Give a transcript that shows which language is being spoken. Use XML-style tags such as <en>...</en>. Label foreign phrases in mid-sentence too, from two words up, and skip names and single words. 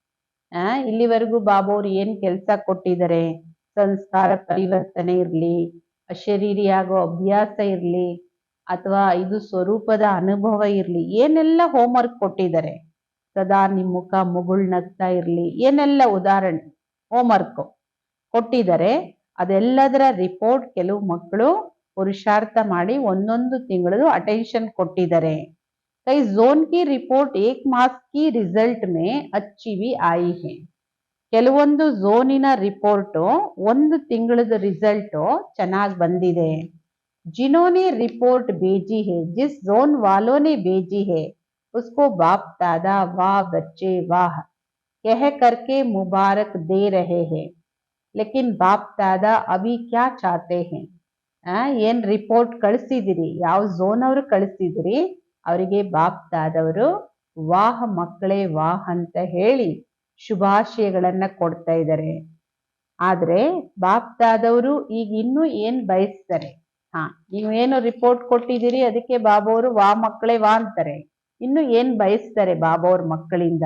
<kn>ಇಲ್ಲಿವರೆಗೂ ಬಾಬೋರ್ ಏನ್ ಕೆಲಸ ಕೊಟ್ಟಿದ್ದಾರೆ, ಸಂಸ್ಕಾರ ಪರಿವರ್ತನೆ ಇರ್ಲಿ, ಅಶರೀರಿಯಾಗೋ ಅಭ್ಯಾಸ ಇರ್ಲಿ, ಅಥವಾ 5 ಸ್ವರೂಪದ ಅನುಭವ ಇರ್ಲಿ, ಏನೆಲ್ಲ ಹೋಮ್ವರ್ಕ್ ಕೊಟ್ಟಿದ್ದಾರೆ, ಸದಾ ನಿಮ್ಮ ಮುಖ ಮುಗುಳ್ನಗ್ತಾ ಇರ್ಲಿ, ಏನೆಲ್ಲ ಉದಾಹರಣೆ ಹೋಮ್ವರ್ಕ್ ಕೊಟ್ಟಿದ್ದಾರೆ, ಅದೆಲ್ಲದರ ರಿಪೋರ್ಟ್ ಕೆಲವು ಮಕ್ಕಳು ಪುರುಷಾರ್ಥ ಮಾಡಿ ಒಂದೊಂದು ತಿಂಗಳದು ಅಟೆನ್ಷನ್ ಕೊಟ್ಟಿದ್ದಾರೆ.</kn> <hi>कई ज़ोन की रिपोर्ट एक मास की रिज़ल्ट में अच्छी भी आई है.</hi> <kn>ಕೆಲವೊಂದು ಝೋನಿನ ರಿಪೋರ್ಟ್ ಒಂದು ತಿಂಗಳದ ರಿಸಲ್ಟ್ ಚೆನ್ನಾಗಿ ಬಂದಿದೆ.</kn> <hi>जिन्होंने रिपोर्ट भेजी है, जिस जोन वालों ने भेजी है, उसको बाप दादा वाह बच्चे वाह कह करके मुबारक दे रहे हैं. लेकिन बाप दादा अभी क्या चाहते हैं,</hi> <kn>ಏನ್ ರಿಪೋರ್ಟ್ ಕಳಿಸಿದಿರಿ, ಯಾವ ಝೋನ್ ಅವರು ಕಳಿಸಿದಿರಿ, ಅವರಿಗೆ ಬಾಪ್ ದಾದವರು ವಾಹ್ ಮಕ್ಕಳೇ ವಾಹ್ ಅಂತ ಹೇಳಿ ಶುಭಾಶಯಗಳನ್ನ ಕೊಡ್ತಾ ಇದ್ದಾರೆ. ಆದ್ರೆ ಬಾಪ್ ದಾದವರು ಈಗ ಇನ್ನೂ ಏನ್ ಬಯಸ್ತಾರೆ, ನೀವೇನು ರಿಪೋರ್ಟ್ ಕೊಟ್ಟಿದ್ದೀರಿ ಅದಕ್ಕೆ ಬಾಬೋರು ವಾ ಮಕ್ಕಳೇ ವಾ ಅಂತಾರೆ, ಇನ್ನು ಏನ್ ಬಯಸ್ತಾರೆ ಬಾಬೋರ್ ಮಕ್ಕಳಿಂದ.</kn>